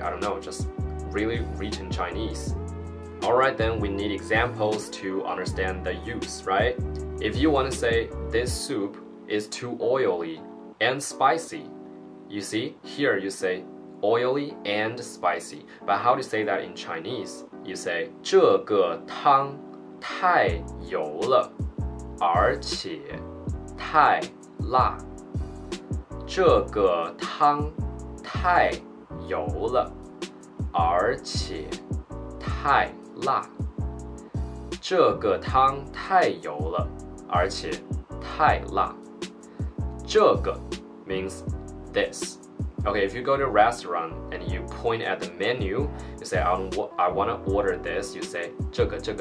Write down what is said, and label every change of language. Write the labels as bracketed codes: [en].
[en] I don't know, just really written Chinese. Alright, then we need examples to understand the use, right? If you want to say this soup is too oily and spicy, you see, here you say oily and spicy. But how to say that in Chinese? You say [zh] 这个汤太油了，而且太辣。这个汤太油了，而且太辣。这个汤太油了，而且太辣。 [en] 这个 means this. Okay, if you go to a restaurant and you point at the menu, you say, I want to order this, you say, 这个.